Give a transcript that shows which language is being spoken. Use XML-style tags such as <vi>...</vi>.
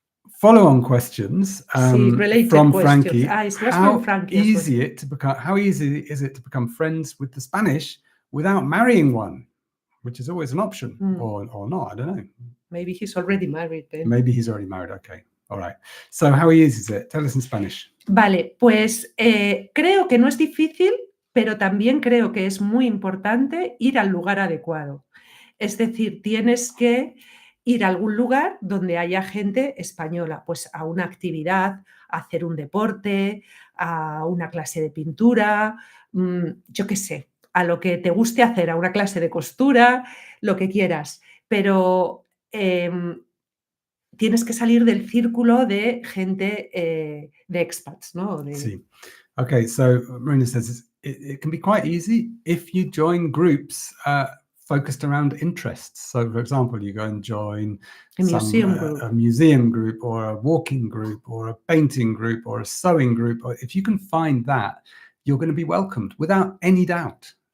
<en>Follow-on questions from Frankie. How easy is it to become friends with the Spanish without marrying one? Which is always an option, or not, I don't know. Maybe he's already married then. Maybe he's already married, okay. All right. So how easy is it? Tell us in Spanish.</en> <es>Vale, pues creo que no es difícil, pero también creo que es muy importante ir al lugar adecuado. Es decir, tienes que ir a algún lugar donde haya gente española, pues a una actividad, a hacer un deporte, a una clase de pintura, yo qué sé, a lo que te guste hacer, a una clase de costura, lo que quieras, pero tienes que salir del círculo de gente de expats, ¿no? Sí.</es> <en>Okay, so Marina says it can be quite easy if you join groups focused around interests. So, for example, you go and join a museum group, or a walking group, or a painting group, or a sewing group. Or if you can find that, you're going to be welcomed without any doubt.</en>